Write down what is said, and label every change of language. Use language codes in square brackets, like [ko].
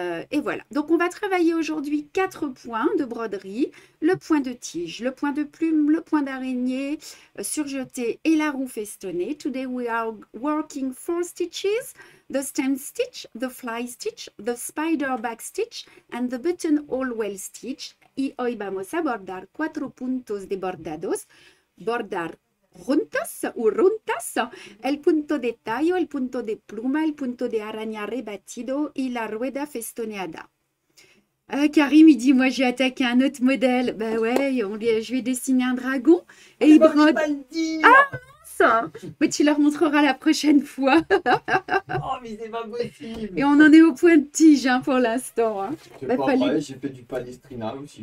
[fr] Et voilà, donc on va travailler aujourd'hui 4 points de broderie, le point de tige, le point de plume, le point d'araignée surjeté et la roue festonnée. [en] Today we are working 4 stitches, the stem stitch, the fly stitch, the spider back stitch and the buttonhole well stitch. [es] Y hoy vamos a bordar 4 puntos de bordados, bordar juntas o runtas, el punto de tallo, el punto de pluma, el punto de araña rebatido y la rueda festoneada. [fr] Karim, il dit, moi j'ai attaqué un autre modèle. Ben ouais, je vais dessiner un dragon et il brode. Ah mince! Mais tu leur montreras la prochaine fois. Oh, mais c'est pas possible! Et on en est au point de tige hein, pour l'instant. Hein. C'est pas vrai, j'ai fait du palestrina aussi.